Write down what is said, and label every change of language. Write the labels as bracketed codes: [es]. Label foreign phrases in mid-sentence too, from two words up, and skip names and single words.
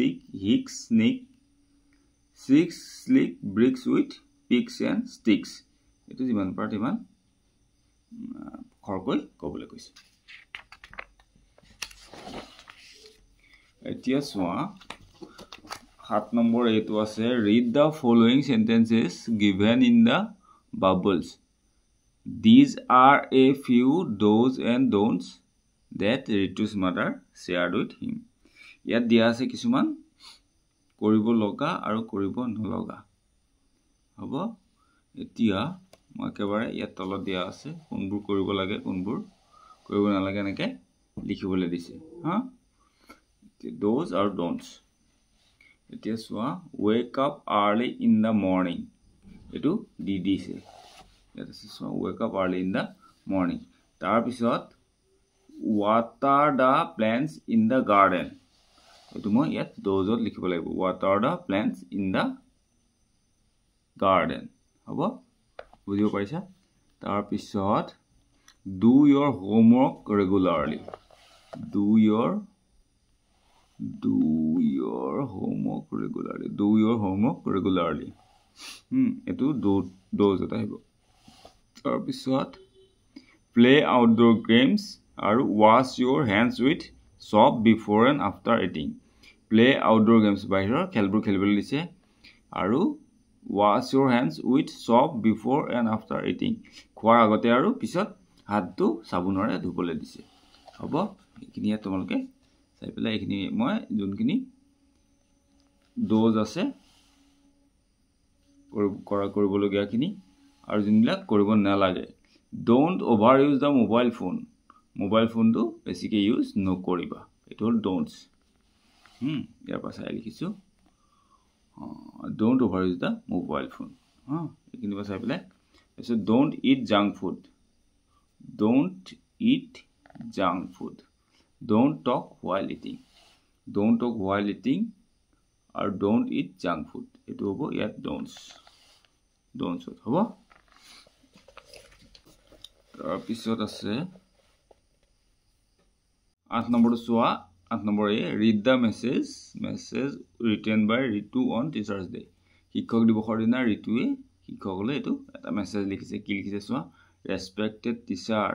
[en] slick bricks with picks and sticks [as] এইটো যিমান পাৰা তিমান খৰকৈ ক'বলৈ কৈছে এতিয়া চোৱা 7 নম্বৰ এইটো আছে [en] read the following sentences given in the bubbles These are a few do's and don'ts that Ritu's mother shared with him. [as] ইয়াত দিয়া আছে কিছুমান কৰিব লগা আৰু কৰিব নলগা হ'ব এতিয়া মই একেবাৰে ইয়াত তলত দিয়া আছে কোনবোৰ কৰিব লাগে কোনবোৰ কৰিব নালাগে এনেকৈ লিখিবলৈ দিছে হা do's আৰু don'ts এতিয়া চোৱা [en] wake up early in the morning [as] এইটো দি দিছে [en] So wake up early in the morning. তাৰপিছত water the plants in the garden. [as] এইটো মই ইয়াত দোজত লিখিব লাগিব [en] water the plants in the garden. [as] হ'ব বুজিব পাৰিছা তাৰপিছত [en] do your homework regularly. Do your homework regularly. [as] এইটো দোজত আহিব তাৰপিছত [en] play outdoor games [as] আৰু [en] wash your hands with soap before and after eating play outdoor games [as] বাহিৰৰ খেলবোৰ খেলিবলৈ দিছে আৰু [en] wash your hands with soap before and after eating [as] খোৱাৰ আগতে আৰু পিছত হাতটো সাবুনেৰে ধুবলৈ দিছে হ'ব এইখিনি তোমালোকে চাই পেলাই এইখিনি মই যোনখিনি ডোজ আছে কৰিবলগীয়াখিনি আৰু যোনবিলাক কৰিব নালাগে [en] don't over use the mobile [as] ফোনটো বেছিকৈ ইউজ নকৰিবা এইটো হ'ল ডোন্টছ ইয়াৰ পৰা চাই লিখিছোঁ [en] don't over use the mobile phone [as] এইখিনি পৰা চাই পেলাই তাৰপিছত [en] don't eat junk food don't talk while eating আৰু don't eat junk food [as] এইটো হ'ব ইয়াত ডোন্টছ হ'ব তাৰপিছত আছে 8 নম্বৰটো চোৱা 8 নম্বৰ [en] read the message written by Ritu on teachers day [as] শিক্ষক দিৱসৰ দিনা ৰিতুৱে শিক্ষকলৈ এইটো এটা মেছেজ লিখিছে কি লিখিছে চোৱা [en] respected teacher